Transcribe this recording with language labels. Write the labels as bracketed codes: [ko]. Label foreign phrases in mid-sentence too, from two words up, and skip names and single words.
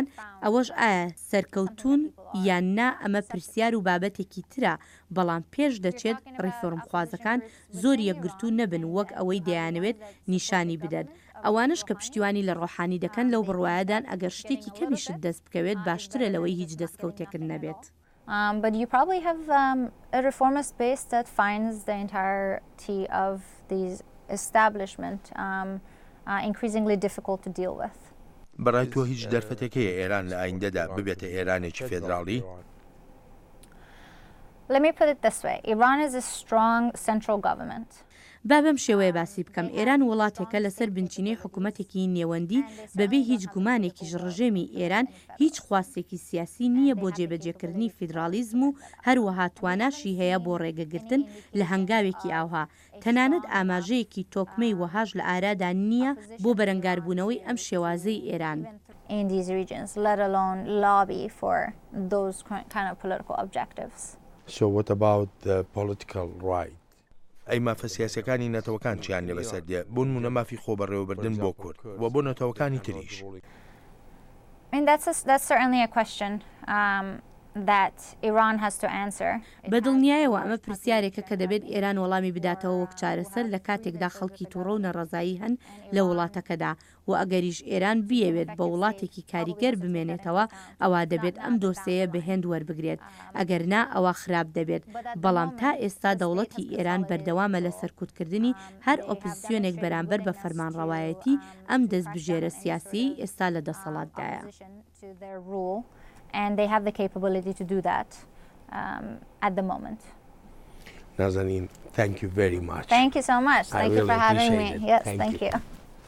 [ckb] ئەوەش ئایا سەرکەوتون یان نا ئەمە پرسیار و بابەتێکی ترە. بەڵام پێش دەچێت ڕیفۆرمخوازەکان زۆر یەکگرتوو نەبن وەک ئەوەی دەیانەوێت نیشانی بدەن. ئەوانش کە پشتیوانی لە ڕۆحانی دەکەن لەو بڕوایەدان ئەگەر شتێکی کەمیشت دەست بکەوێت باشترە لەوەی هیچ دەستکەوتێکن نەبێت. [en] But you probably have a reformist base that finds the entirety of these establishment increasingly difficult to deal with. [ckb] بەڕای تۆ هیچ دەرفەتێکەیە ئێران لە ئایندەدا ببێتە ئێرانێکی فێدراڵی؟ [en] Let me put it this way. Iran is a strong central government. [ckb] با بەم شێوەیە باسی بکەم. ئێران وڵاتێکە لەسەر بنچینەی حکوومەتێکی نێوەندی بەبێ هیچ گومانێکیش ڕژێمی ئێران هیچ خواستێکی سیاسی نییە بۆ جێبەجێکردنی فیدرالیزم و هەروەها تواناشی هەیە بۆ ڕێگەگرتن لە هەنگاوێکی ئاوها. تەنانەت ئاماژەیەکی تۆکمەی وەهاش لە ئارادا نییە بۆ بەرەنگاربوونەوەی ئەم شێوازەی ئێران. [en] In these regions, let alone lobby for those kind of political objectives. So what about the political right? [ckb] ئەی مافە سیاسەکانی نەتەوەکان چیان لێ بەسەردێ بۆ نمونە مافی خۆبەڕێوەبردن بۆ کورد و بۆ نەتەوەکانی تریش؟ [en] I mean, that's certainly a question that Iran has to answer. [ckb] بەدڵنیایەوە ئەمە پرسیارێکە کە دەبێت ئێران وەڵامی بداتەوە وەک چارەسەر لە کاتێکدا خەڵکی تووڕە و نەڕەزایی هەن لە وڵاتەکەدا و ئەگەریش ئێران بیەوێت بە وڵاتێکی کاریگەر بمێنێتەوە ئەوە دەبێت ئەم دۆسەیە بەهێند وەربگرێت. ئەگەر نا ئەوە خراپ دەبێت. بەڵام تا ئێستا دەوڵەتی ئێران بەردەوامە لە سەرکوتکردنی هەر ئۆپۆزیسیۆنێک بەرامبەر بە فەرمانڕەوایەتی ئەم دەستبژێرە سیاسی ئێستا لە دەسەڵاتدایە. [en] And they have the capability to do that at the moment. Nazanin, thank you very much. Thank you so much. Thank you for having me. Yes, thank you.